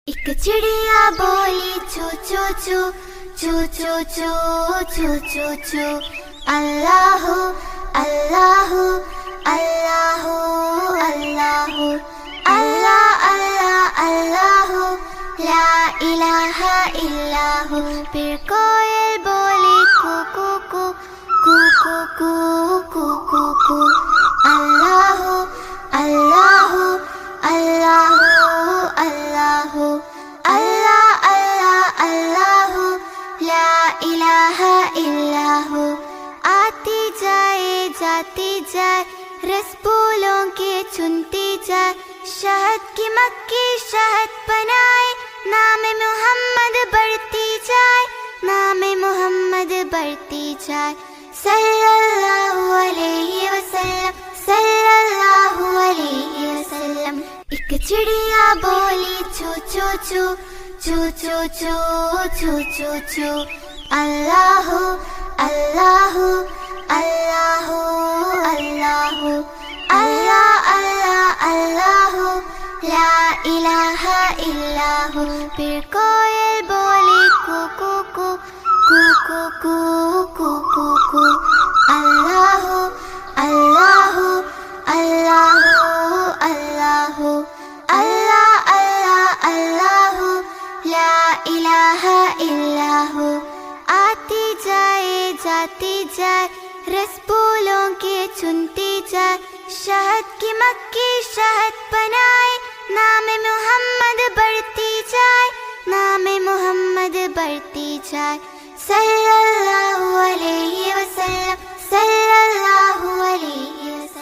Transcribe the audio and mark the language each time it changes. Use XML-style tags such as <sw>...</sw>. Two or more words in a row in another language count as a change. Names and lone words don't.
<hi>एक चिड़िया बोली चू चू चू चू चू चू चू चू चू।</hi> <ar>الله الله الله الله الله الله الله لا إله إلا الله.</ar> <hi>फिर कोयल बोली कू कू कू कू कू कू कू कू।</hi> <ar>الله الله الله الله الله الله الله لا إله إلا الله.</ar> <hi>आती जाए जाती जाए रस फूलों के चुनती जाए। शहद की मक्खी शहद बनाए नाम मोहम्मद बढ़ती जाए नाम मोहम्मद बढ़ती जाए।</hi> <ar>صلى الله عليه وسلم صلى الله عليه وسلم.</ar> <hi>एक चिड़िया बोली चू चू चू चू चू चू चू चू चू।</hi> <ar>الله الله الله الله الله الله الله لا إله إلا الله.</ar> <hi>फिर कोयल बोली कू कू कू कू कू कू कू कू।</hi> <ar>الله الله الله الله الله الله الله لا إله إلا الله.</ar> <hi>आती जाए जाती जाए रस फूलों के चुनती जाए। शहद की मक्खी शहद बनाए नाम मोहम्मद बढ़ती जाए नाम मोहम्मद बढ़ती जाए।</hi> <ar>صلى الله عليه وسلم صلى الله عليه</ar>